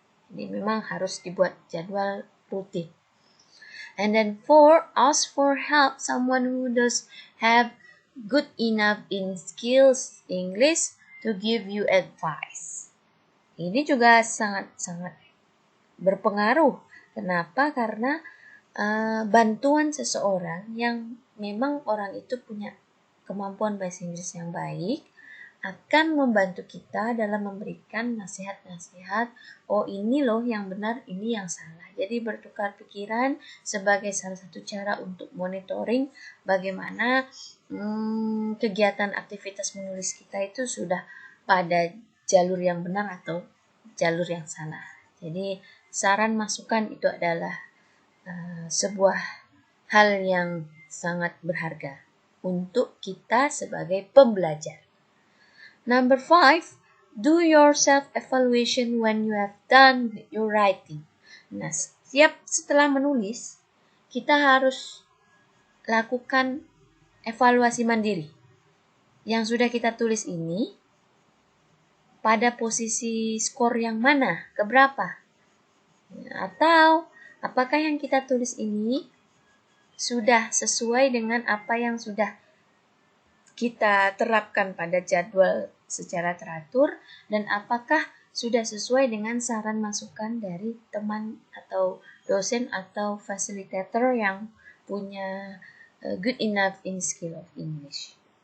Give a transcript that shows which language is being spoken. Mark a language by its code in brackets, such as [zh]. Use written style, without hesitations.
[id] Jadi memang harus dibuat jadwal rutin. [en] And then 4, ask for help someone who does have good enough in skills English to give you advice. [id] Ini juga sangat-sangat berpengaruh. Kenapa? Karena bantuan seseorang yang memang orang itu punya kemampuan bahasa Inggris yang baik akan membantu kita dalam memberikan nasihat-nasihat, oh ini loh yang benar, ini yang salah. Jadi bertukar pikiran sebagai salah satu cara untuk monitoring bagaimana kegiatan aktivitas menulis kita itu sudah pada jalur yang benar atau jalur yang salah. Jadi saran masukan itu adalah sebuah hal yang sangat berharga untuk kita sebagai pembelajar. Number 5, [en] do your self-evaluation when you have done your writing. [id] Nah, setiap setelah menulis, kita harus lakukan evaluasi mandiri. Yang sudah kita tulis ini, pada posisi skor yang mana, keberapa? Atau apakah yang kita tulis ini sudah sesuai dengan apa yang sudah kita terapkan pada jadwal secara teratur, dan apakah sudah sesuai dengan saran masukan dari teman atau dosen atau fasilitator yang punya [en] good enough in skill of English.